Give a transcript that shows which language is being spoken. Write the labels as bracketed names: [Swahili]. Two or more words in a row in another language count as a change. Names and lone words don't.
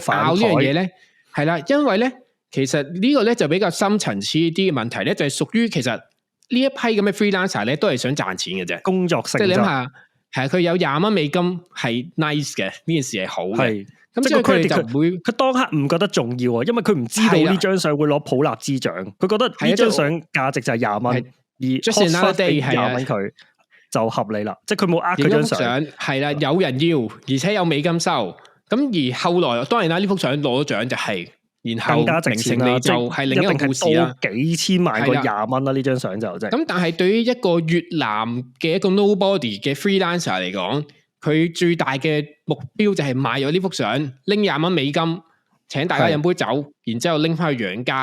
[Cantonese] 去拗呢樣嘢咧？係啦，因為咧。其實呢個咧就比較深層次啲嘅問題咧，就係屬於其實呢一批咁嘅 freelancer 咧都係想賺錢嘅啫，工作性質。即係你諗下，係佢有20蚊美金係 nice 嘅，呢件事係好嘅。咁所以佢哋就唔會，佢當刻唔覺得重要啊，因為佢唔知道呢張相會攞普立茲獎，佢覺得呢張相價值就係20蚊，而 [English] just another day [Cantonese] 係20蚊佢就合理啦，即係佢冇呃嗰張相。係啦，有人要，而且有美金收。咁而後來當然啦，呢幅相攞咗獎就係。然後更加值錢啦，就係另一個故事啦，幾千萬個20蚊啦，呢張相就真係。咁但係對於一個越南嘅一個 nobody 嘅 freelancer 嚟講，佢最大嘅目標就係買咗呢幅相，拎20蚊美金，請大家飲杯酒，然之後拎翻去養家。